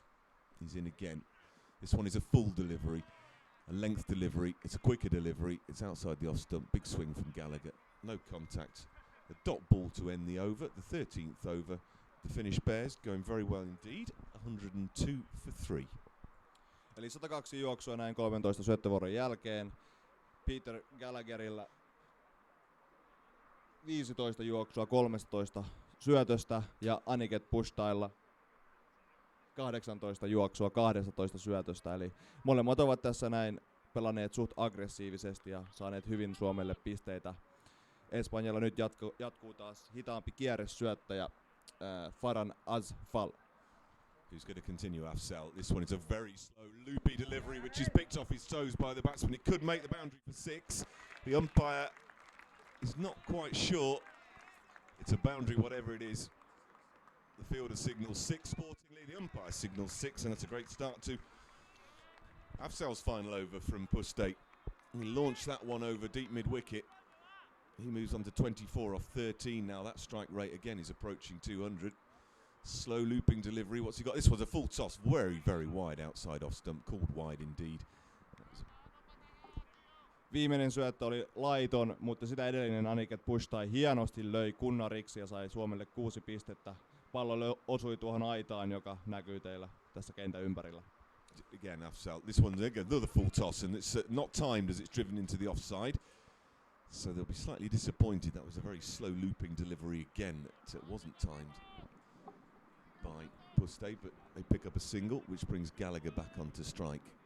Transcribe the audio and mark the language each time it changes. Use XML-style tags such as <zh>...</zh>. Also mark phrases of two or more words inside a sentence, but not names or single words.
<en>He's in again. This one is a full delivery, a length delivery. It's a quicker delivery. It's outside the off stump. Big swing from Gallagher. No contact. A dot ball to end the over. The 13th over. The Finnish Bears going very well indeed. 102 for 3.</en> <fi>Eli 102 juoksua näin 13 syöttövuoron jälkeen. Peter Gallagherilla 15 juoksua 13 syötöstä ja Aniket Pushtailla 18 juoksua 12 syötöstä. Eli molemmat ovat tässä näin pelanneet suht aggressiivisesti ja saaneet hyvin Suomelle pisteitä. Espanjalla nyt jatkuu taas hitaampi kierresyöttäjä Farhan Asfal.</fi> <en>Who's going to continue Afzal. This one is a very slow loopy delivery which is picked off his toes by the batsman. It could make the boundary for 6. The umpire is not quite sure. It's a boundary whatever it is. The fielder signals 6 sportingly, the umpire signals 6, and it's a great start to Afzal's final over from Puste. He launched that one over deep mid-wicket. He moves on to 24 off 13 now. That strike rate again is approaching 200. Slow looping delivery. What's he got? This was a full toss. Very, very wide outside off stump. Called wide indeed.</en> <fi>Viimeinen syöttö oli laiton, mutta sitä edellinen Aniket Pushtai hienosti löi kunnariksi ja sai Suomelle 6 pistettä. Pallo osui tuohon aitaan, joka näkyy teillä tässä kentän ympärillä.</fi> <en>Again, Afzal. This one's again another full toss, and it's not timed as it's driven into the offside. So they'll be slightly disappointed. That was a very slow looping delivery again. It wasn't timed by Puste, but they pick up a single, which brings Gallagher back onto strike.</en>